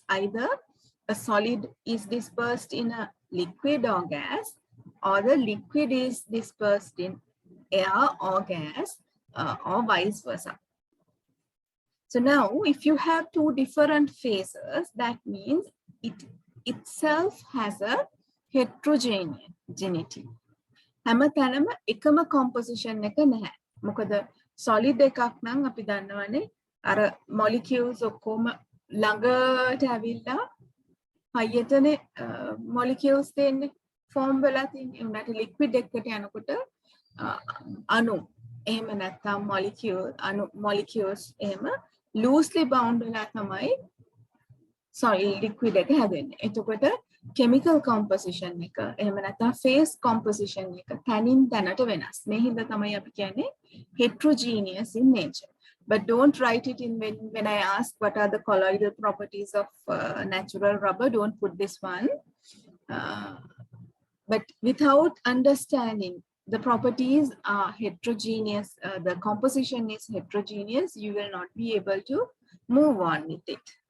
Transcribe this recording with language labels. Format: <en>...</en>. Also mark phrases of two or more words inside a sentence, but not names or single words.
<en>Either a solid is dispersed in a liquid or gas, or the liquid is dispersed in air or gas, or vice versa. So now if you have two different phases, that means it itself has a heterogeneity.</en> <si>හැමතැනම එකම composition එක නැහැ. මොකද solid එකක් නම් අපි දන්නවනේ අර molecules ඔක්කොම ළඟට ඇවිල්ලා හයියටනේ molecules දෙන්නේ form වෙලා තියෙන්නේ. උනාට liquid එකකට යනකොට අණු එහෙම නැත්නම් molecules එහෙම</si> <en>loosely bound</en> <si>වෙලා තමයි</si> <en>solid liquid</en> <si>එක හැදෙන්නේ. එතකොට</si> <en>chemical composition</en> <si>එක එහෙම නැත්නම්</si> <en>phase composition</en> <si>එක තනින් තැනට වෙනස්. මේ හින්දා තමයි අපි කියන්නේ</si> <en>heterogeneous in nature. But don't write it in when I ask what are the colloidal properties of natural rubber, don't put this one. But without understanding the properties are heterogeneous, the composition is heterogeneous, you will not be able to move on with it.</en>